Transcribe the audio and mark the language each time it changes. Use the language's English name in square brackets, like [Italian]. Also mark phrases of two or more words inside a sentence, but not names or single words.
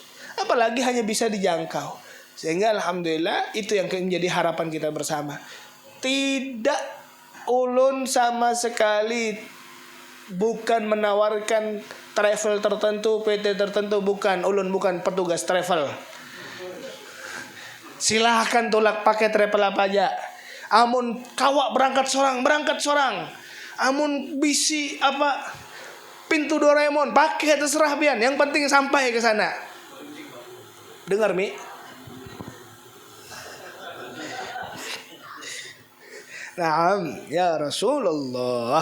[Banjar] Apalagi hanya bisa dijangkau. Sehingga alhamdulillah itu yang menjadi harapan kita bersama. Tidak, ulun sama sekali bukan menawarkan travel tertentu, PT tertentu, bukan. Ulun bukan petugas travel. Silahkan tolak pakai travel apa aja. Amun kawak berangkat sorang. Amun bisi apa pintu Doraemon pakai, terserah pian. Yang penting sampai ke sana. Dengar Mi. [Arabic] نعم يا رسول الله.